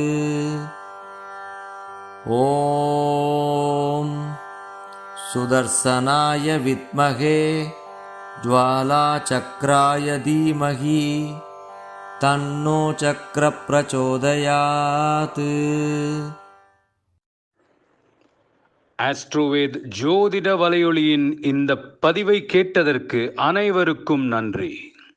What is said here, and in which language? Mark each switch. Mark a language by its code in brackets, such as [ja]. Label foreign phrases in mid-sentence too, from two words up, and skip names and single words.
[sa] ॐ सुदर्शनाय विद्महे ज्वालाचक्राय धीमहि तन्नो चक्र प्रचोदयात्। [ta] ஆஸ்ட்ரோவேத் ஜோதிட வலையொலியின் இந்த பதிவை கேட்டதற்கு அனைவருக்கும் நன்றி.